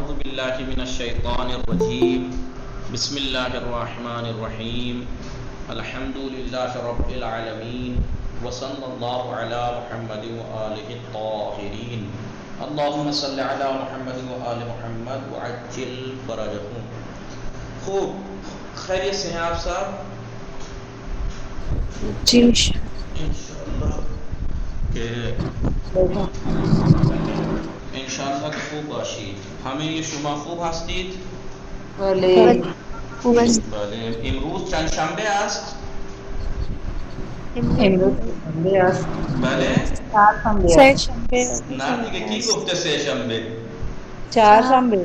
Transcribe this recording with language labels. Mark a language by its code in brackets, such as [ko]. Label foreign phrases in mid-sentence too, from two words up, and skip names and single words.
[ar] باللہ من الشیطان الرجیم بسم اللہ الرحمن الرحیم الحمد للہ رب العالمین وصلی اللہ علی محمد وآلہ الطاہرین اللہم صلی علی محمد وآل محمد وعجل فرجہم. [ur] خوب خیریت سے ہیں آپ صاحب؟ جی [fa] انشاءاللہ کہ انشاءاللہ که خوب باشید. همه شما خوب هستید؟ بله. بله. امروز چند شنبه است؟ امروز شنبه است. بله؟ سه شنبه. نه دیگه کی گفته سه شنبه؟ چهار شنبه.